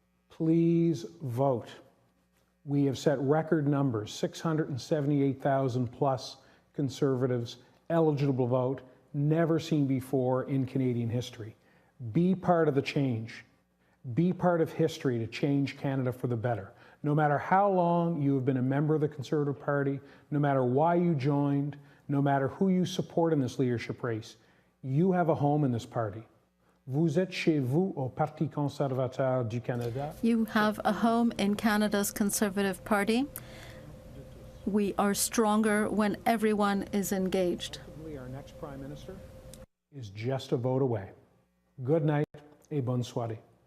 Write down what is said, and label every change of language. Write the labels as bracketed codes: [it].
[en] Please vote. We have set record numbers, 678,000 plus Conservatives eligible to vote, never seen before in Canadian history. Be part of the change. Be part of history to change Canada for the better. No matter how long you have been a member of the Conservative Party, no matter why you joined, no matter who you support in this leadership race, you have a home in this party. [fr] Vous êtes chez vous au Parti conservateur du Canada. [en] You have a home in Canada's Conservative Party. We are stronger when everyone is engaged. Our next Prime Minister is just a vote away. Good night [fr] et bonne soirée.